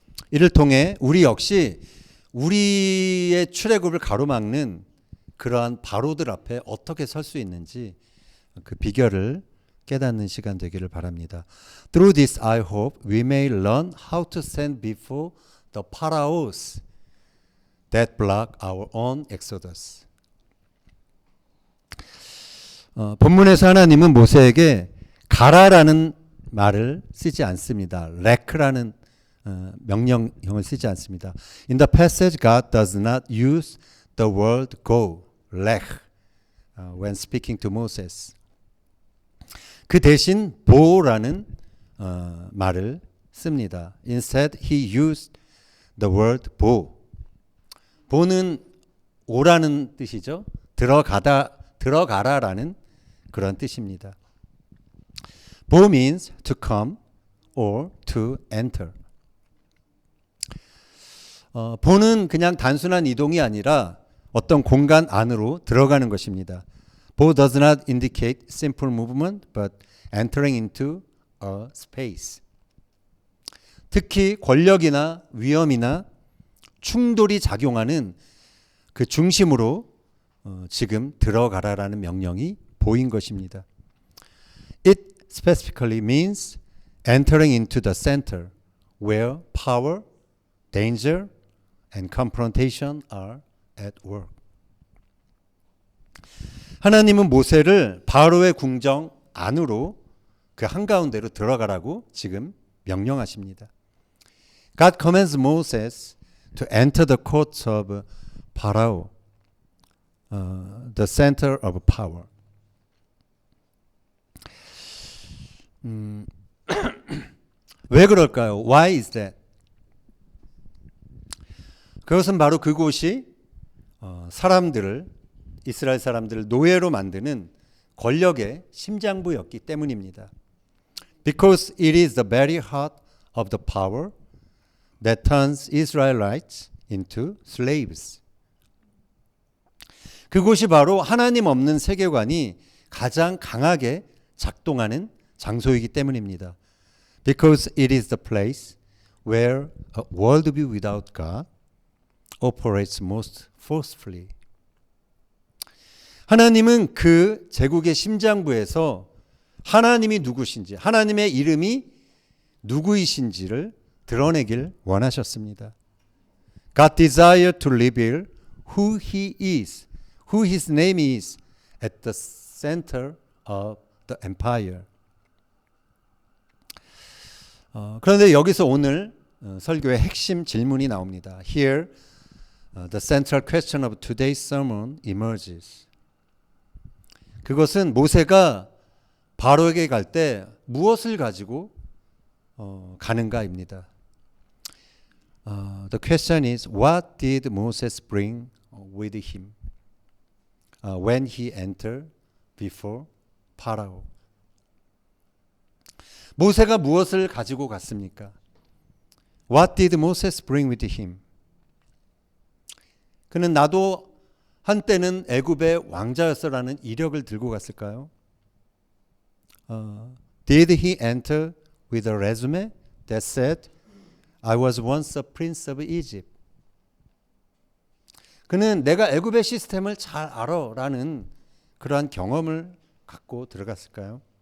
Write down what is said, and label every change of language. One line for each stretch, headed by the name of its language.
Korean: 이를 통해 우리 역시 우리의 출애굽을 가로막는 그러한 바로들 앞에 어떻게 설 수 있는지 그 비결을 깨닫는 시간 되기를 바랍니다.
English: Through this, I hope we may learn how to stand before the pharaohs that block our own exodus.
Korean: 본문에서 하나님은 모세에게 가라라는 말을 쓰지 않습니다. 렉라는 명령형을 쓰지 않습니다.
English: In the passage, God does not use the word go, lech, when speaking to Moses.
Korean: 그 대신 보라는 말을 씁니다.
English: Instead, he used the word bo.
Korean: 보는 오라는 뜻이죠. 들어가라라는 그런 뜻입니다.
English: Bo means to come or to enter.
Korean: 보는 그냥 단순한 이동이 아니라 어떤 공간 안으로 들어가는 것입니다.
English: Bo does not indicate simple movement, but entering into a space.
Korean: 특히 권력이나 위험이나 충돌이 작용하는 그 중심으로 지금 들어가라라는 명령이 보인 것입니다.
English: It specifically means entering into the center where power, danger, and confrontation are at work.
Korean: 하나님은 모세를 바로의 궁정 안으로 그 한가운데로 들어가라고 지금 명령하십니다.
English: God commands Moses to enter the courts of Pharaoh, the center of power.
Korean: 왜 그럴까요?
English: Why is that?
Korean: 그것은 바로 그곳이 사람들을 이스라엘 사람들을 노예로 만드는 권력의 심장부였기 때문입니다.
English: Because it is the very heart of the power that turns Israelites into slaves.
Korean: 그곳이 바로 하나님 없는 세계관이 가장 강하게 작동하는 장소이기 때문입니다.
English: Because it is the place where a worldview without God operates most forcefully.
Korean: 하나님은 그 제국의 심장부에서 하나님이 누구신지, 하나님의 이름이 누구이신지를 드러내길 원하셨습니다.
English: God desired to reveal who He is, who His name is at the center of the empire.
Korean: 그런데 여기서 오늘 설교의 핵심 질문이 나옵니다.
English: Here, the central question of today's sermon emerges.
Korean: 그것은 모세가 바로에게 갈 때 무엇을 가지고 가는가입니다.
English: The question is, what did Moses bring with him when he entered before Pharaoh?
Korean: 모세가 무엇을 가지고 갔습니까?
English: What did Moses bring with him?
Korean: 그는 나도 한때는 애굽의 왕자였어라는 이력을 들고 갔을까요?
English: Did he enter with a resume that said, I was once a prince of Egypt?
Korean: 그는 내가 애굽의 시스템을 잘 알아라는 그러한 경험을 갖고 들어갔을까요?